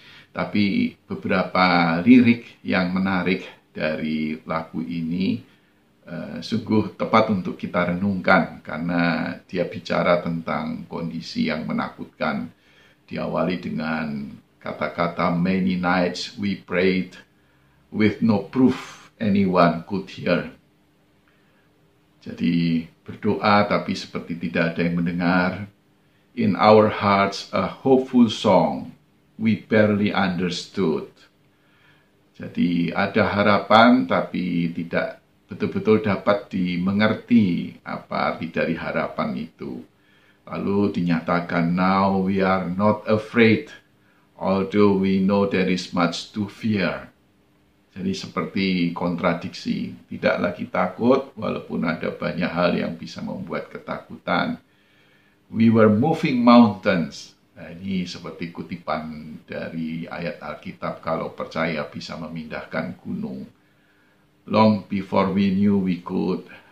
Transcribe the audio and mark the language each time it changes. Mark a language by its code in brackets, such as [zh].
[id] Tapi beberapa lirik yang menarik dari lagu ini sungguh tepat untuk kita renungkan, karena dia bicara tentang kondisi yang menakutkan. Diawali dengan kata-kata, [en] "Many nights we prayed with no proof anyone could hear." [id] Jadi berdoa tapi seperti tidak ada yang mendengar. [en] "In our hearts a hopeful song we barely understood." [id] Jadi ada harapan tapi tidak betul-betul dapat dimengerti apa arti dari harapan itu. Lalu dinyatakan, [en] "Now we are not afraid, although we know there is much to fear." [id] Jadi seperti kontradiksi, tidak lagi takut walaupun ada banyak hal yang bisa membuat ketakutan. [en] "We were moving mountains." [id] Nah, ini seperti kutipan dari ayat Alkitab, kalau percaya bisa memindahkan gunung. [en] "Long before we knew we could."